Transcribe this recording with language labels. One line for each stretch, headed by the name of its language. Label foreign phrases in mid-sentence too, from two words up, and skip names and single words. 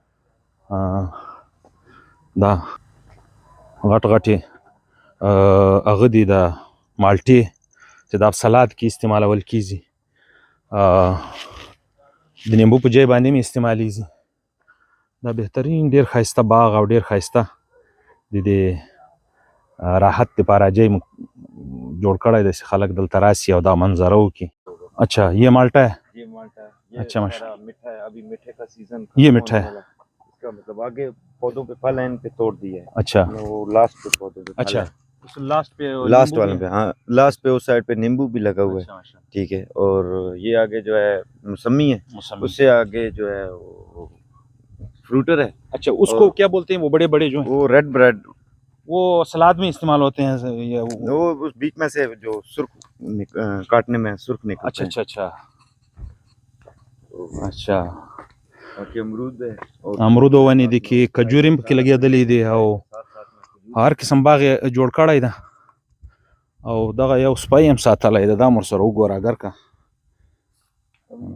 Pashto: دا غټ غټې هغه دي د مالټې چې دا په سلاد کې استعمالول کیږي، د نیمبو په ځای باندې هم استعمالیږي. دا بهترین ډېر ښایسته باغ او ډېر ښایسته د دې راحت دپاره ځای جوړ کړی دی چې خلک دلته راسي او دا منظره وکړي.
Urdu: اچھا یہ مالٹا ہے، یہ مالٹا ہے، یہ اچھا، ماشا-- ہمارا میٹھا ہے، ابھی میٹھے کا سیزن یہ میٹھا ہے. اس کا مطلب آگے پودوں پہ پھل ہے، ان پہ توڑ دیا ہے, اچھا وہ لاسٹ پہ پودوں پہ پھل اچھا, ہے. لاسٹ پہ لاسٹ والے پہ، ہاں لاسٹ پہ اس سائیڈ پہ نیمبو بھی لگا ہوا ہے, اچھا, ٹھیک ہے۔ اور یہ آگے جو ہے موسمی ہے, موسمی. اس سے آگے جو ہے وہ فروٹر ہے, اچھا، اس کو کیا بولتے ہیں وہ بڑے بڑے جو ہیں? वो
English: red bread,
Urdu: وہ سلاد میں استعمال ہوتے ہیں یا وہ اس بیچ میں سے جو سرخ کاٹنے میں سرخ نکلتا اچھا ہے. اچھا اچھا اچھا. باقی امرود ہے اور
Pashto: امرود ونې دي کې کجورې هم پکې لګېدلې دي او
Urdu: ساتھ میں کھجور.
Pashto: هر قسم باغ یې جوړ کړی ده او دغه یو سپی هم ساتلی ده، دا هم ورسره وګوره اګر که